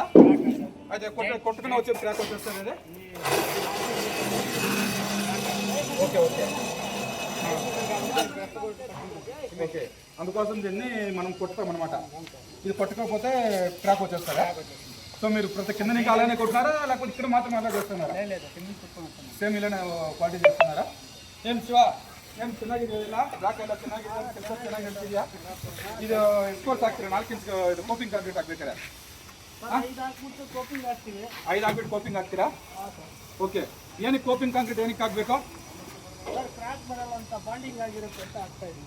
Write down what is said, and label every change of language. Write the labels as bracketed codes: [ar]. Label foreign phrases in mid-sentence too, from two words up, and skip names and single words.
[te] అయితే కొట్టుకుని వచ్చే క్రాక్ వచ్చేస్తుంది అదే. ఓకే ఓకే ఓకే, అందుకోసం దీన్ని మనం కొట్టుతామన్నమాట. ఇది కొట్టకపోతే క్రాక్ వచ్చేస్తారా? సో మీరు ప్రతి కింద నుంచి అలానే కొట్టినారా, లేకపోతే ఇక్కడ మాత్రం అలా చేస్తున్నారా? సేమ్ ఇలానే క్వాలిటీ చేస్తున్నారా? ఏం శివ, [kn] ಏನ್ ಚೆನ್ನಾಗಿದೆಯಲ್ಲ? ಬ್ಲಾಕ್ ಎಲ್ಲ ಚೆನ್ನಾಗಿದೆ, ಕೆಲಸ ಚೆನ್ನಾಗಿ ನಡೀತಿದೆಯಾ? ಇದು ಎಷ್ಟು ಕೋರ್ಸ್ ಹಾಕ್ತೀರಾ? 4 ಇಂಚ್ ಇದು ಕೋಪಿಂಗ್ ಕಾಂಕ್ರೀಟ್ ಹಾಕ್ಬೇಕಾರೆ 5 ಹಾಕ್ಬಿಟ್ಟು ಕೋಪಿಂಗ್ ಹಾಕ್ತೀರಾ? ಓಕೆ, ಏನಕ್ಕೆ ಕೋಪಿಂಗ್ ಕಾಂಕ್ರೀಟ್ ಏನಕ್ಕೆ ಹಾಕಬೇಕು? ಕ್ರಾಕ್ ಬರಲ್ಲ ಅಂತ ಬಾಂಡಿಂಗ್ ಆಗಿರುತ್ತೆ ಅಂತ ಆಗ್ತಾ ಇದ್ದೀವಿ.